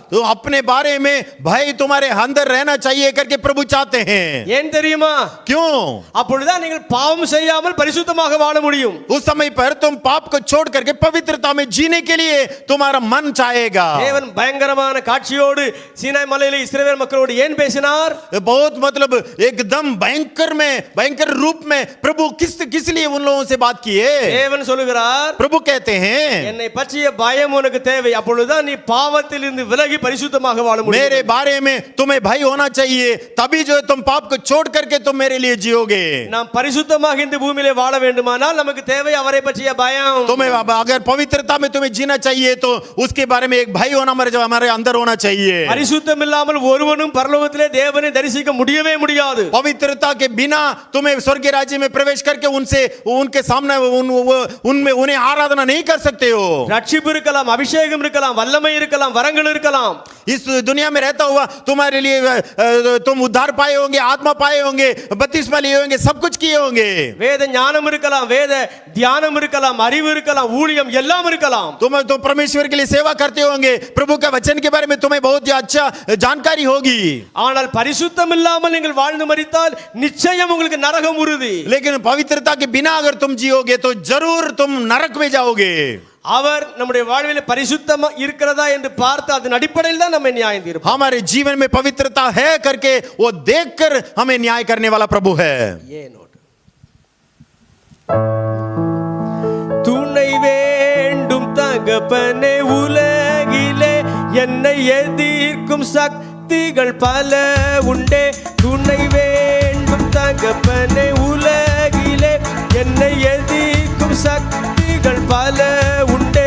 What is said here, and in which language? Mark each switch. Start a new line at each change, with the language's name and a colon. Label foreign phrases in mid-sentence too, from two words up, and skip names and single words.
Hindi: तो अपने बारे में भय तुम्हारे अंदर रहना चाहिए करके प्रभु चाहते हैं.
Tamil: ஏன் தெரியுமா?
Hindi: क्यों?
Tamil: அப்பொழுதுதான் நீங்கள் பாவம் செய்யாமல் பரிசுத்தமாக வாழ முடியும்.
Hindi: उस समय पर तुम पाप को छोड़ करके पवित्रता में जीने के लिए तुम्हारा मन चाहेगा.
Tamil: தேவன் பயங்கரமான காட்சியோடு சீனாய் மலையிலே இஸ்ரவேல் மக்களோடு ஏன் பேசினார்?
Hindi: बहुत मतलब एकदम भयंकर रूप में प्रभु किस लिए उन लोगों से बात किए.
Tamil: தேவன் சொல்லுகிறார்,
Hindi: प्रभु कहते हैं,
Tamil: என்னை பற்றிய பயம் உனக்கு தேவை, அப்பொழுதுதான் நீ பாவத்திலிருந்து விலகி பரிசுத்தமாக வாழ முடியும்.
Hindi: मेरे बारे में तुम्हें भय होना चाहिए, तभी जो तुम पाप को छोड़ करके तुम मेरे लिए जियोगे.
Tamil: நாம் பரிசுத்தமாக இந்த பூமியிலே வாழ வேண்டுமானால் நமக்கு தேவை அவரை பற்றிய பயம்.
Hindi: तुम्हें अगर पवित्रता में तुम्हें जीना चाहिए तो उसके बारे में एक भय होना हमारे अंदर होना चाहिए.
Tamil: பரிசுத்தம் இல்லாமல் ஒருவனும் பரலோகத்திலே தேவனை தரிசிக்க முடியவே முடியாது.
Hindi: पवित्रता के बिना तुम्हें स्वर्ग राज्य में प्रवेश करके उनके सामने उनमें उन्हें आराधना नहीं कर सकते हो.
Tamil: ரட்சிப்பு இருக்கலாம், அபிஷேகம் இருக்கலாம், வல்லமை இருக்கலாம், வரங்கள் இருக்கலாம்.
Hindi: इस दुनिया में रहता हुआ तुम्हारे लिए तुम उद्धार पाए होंगे, आत्मा पाए होंगे, बपतिस्मा लिए होंगे, सब कुछ किए होंगे.
Tamil: வேத ஞானம் இருக்கலாம், வேத தியானம் இருக்கலாம், அறிவு இருக்கலாம், ஊழியம் எல்லாம் இருக்கலாம்.
Hindi: तुम तो परमेश्वर के लिए सेवा करते होंगे, प्रभु का वचन के बारे में तुम्हें बहुत ही अच्छा जानकारी होगी.
Tamil: ஆனால் பரிசுத்தம் இல்லாமல் நீங்கள் வாழ்ந்து மரித்தால் நிச்சயம் உங்களுக்கு நரகம் உறுதி.
Hindi: लेकिन पवित्रता के बिना अगर तुम जियोगे तो जरूर तुम नरक में जाओगे.
Tamil: அவர் நம்முடைய வாழ்விலே பரிசுத்தமா இருக்கிறதா என்று பார்த்து அதன் அடிப்படையில் தான் நம்ம நியாயம் தீர்ப்பார்.
Hindi: हमारे जीवन में पवित्रता है करके वो देखकर हमें न्याय करने वाला प्रभु है.
Tamil: துணை வேண்டும் தகப்பனே, உலகிலே என்னை எதிர்க்கும் சக்திகள் பல உண்டே. துணை வேண்டும் தகப்பனே, உலகிலே என்னை எதிர்க்கும் சக்திகள் பல உண்டே.